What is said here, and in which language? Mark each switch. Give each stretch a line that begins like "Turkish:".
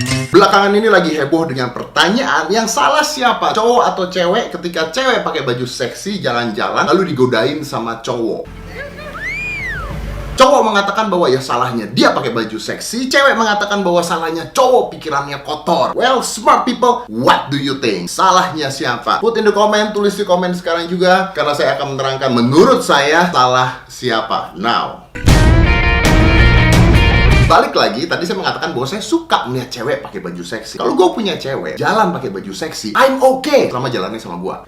Indonesian: Belakangan ini lagi heboh dengan pertanyaan, yang salah siapa, cowok atau cewek, ketika cewek pakai baju seksi jalan-jalan lalu digodain sama cowok. Cowok mengatakan bahwa ya salahnya dia pakai baju seksi, cewek mengatakan bahwa salahnya cowok pikirannya kotor.
English: Well, smart people, what do you think?
Indonesian: Salahnya siapa?
English: Put in the comment,
Indonesian: tulis di komen sekarang juga, karena saya akan menerangkan menurut saya salah siapa. Now, balik lagi, tadi saya mengatakan bahwa saya suka melihat cewek pakai baju seksi. Kalau gue punya cewek jalan pakai baju seksi,
English: I'm okay
Indonesian: selama jalannya sama gue.